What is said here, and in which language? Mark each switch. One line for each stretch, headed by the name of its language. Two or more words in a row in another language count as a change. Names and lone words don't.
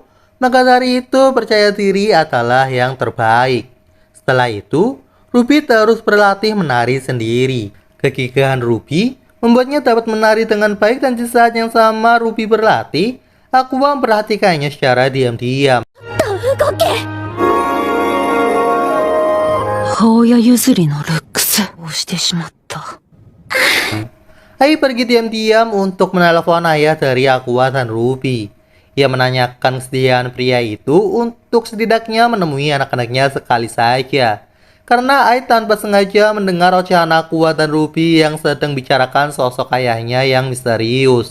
Indonesian: Maka dari itu percaya diri adalah yang terbaik. Setelah itu, Ruby terus berlatih menari sendiri. Kegigihan Ruby membuatnya dapat menari dengan baik dan di saat yang sama Ruby berlatih, Aqua memperhatikannya secara diam-diam.
Japanese: 動け母親譲りのルックスをしてしまった。
Indonesian: Ai pergi diam-diam untuk menelepon ayah dari Aqua dan Ruby. Ia menanyakan kesediaan pria itu untuk setidaknya menemui anak-anaknya sekali saja. Karena Ai tanpa sengaja mendengar ocehan Aqua dan Ruby yang sedang bicarakan sosok ayahnya yang misterius.